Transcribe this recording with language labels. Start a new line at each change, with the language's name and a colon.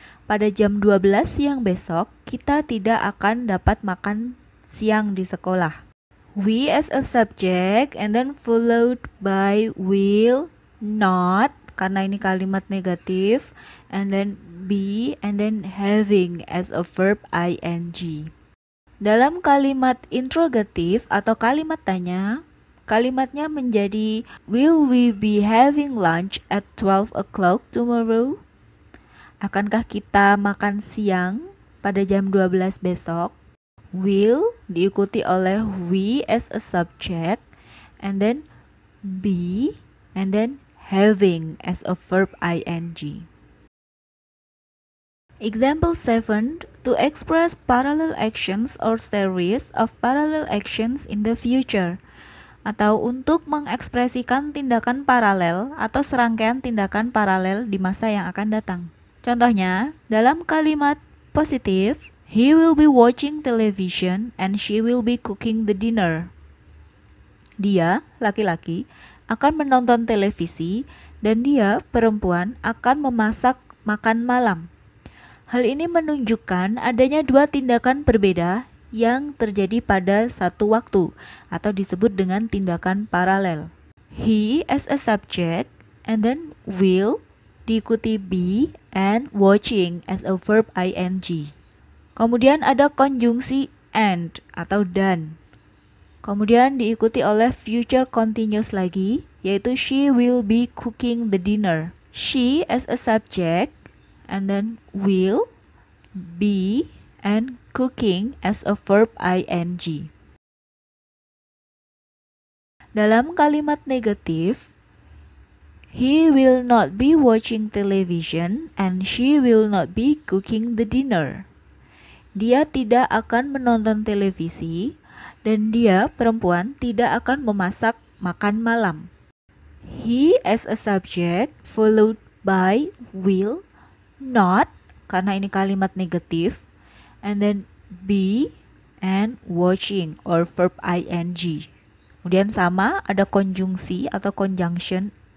Indonesian: Pada jam 12 siang besok, kita tidak akan dapat makan siang di sekolah.
English: We as a subject and then followed by will, not,
Indonesian: karena ini kalimat negatif,
English: and then be, and then having as a verb ing.
Indonesian: Dalam kalimat interrogatif atau kalimat tanya, kalimatnya menjadi
English: will we be having lunch at 12 o'clock tomorrow?
Indonesian: Akankah kita makan siang pada jam 12 besok?
English: Will
Indonesian: diikuti oleh
English: we as a subject, and then be, and then having as a verb ing. Example 7. To express parallel actions or series of parallel actions in the future.
Indonesian: Atau untuk mengekspresikan tindakan paralel atau serangkaian tindakan paralel di masa yang akan datang. Contohnya, dalam kalimat positif,
English: he will be watching television and she will be cooking the dinner.
Indonesian: Dia, laki-laki, akan menonton televisi dan dia, perempuan, akan memasak makan malam. Hal ini menunjukkan adanya dua tindakan berbeda yang terjadi pada satu waktu atau disebut dengan tindakan paralel.
English: He as a subject and then will
Indonesian: diikuti
English: be and watching as a verb ing.
Indonesian: Kemudian ada konjungsi and atau dan. Kemudian diikuti oleh future continuous lagi, yaitu
English: she will be cooking the dinner. She as a subject and then will, be, and cooking as a verb ing.
Indonesian: Dalam kalimat negatif,
English: he will not be watching television and she will not be cooking the dinner.
Indonesian: Dia tidak akan menonton televisi dan dia, perempuan, tidak akan memasak makan malam.
English: He as a subject followed by will, not,
Indonesian: karena ini kalimat negatif,
English: and then be and watching or verb ing.
Indonesian: Kemudian sama ada konjungsi atau conjunction